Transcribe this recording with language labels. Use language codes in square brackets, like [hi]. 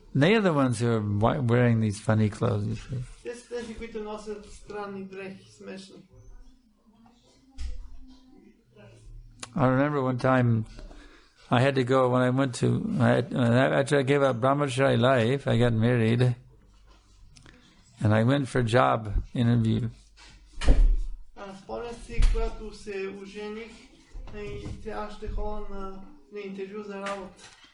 [en] They are the ones who are wearing these funny clothes, you see. [bg] Те са тези, които носят странни дрехи, смешни. [en] I remember one time I had to go when I went to after I gave up brahmachari life, I got married, and I went for job interview. [bg] Спомням си, когато се ожених и трябваше да ходя на интервю за работа.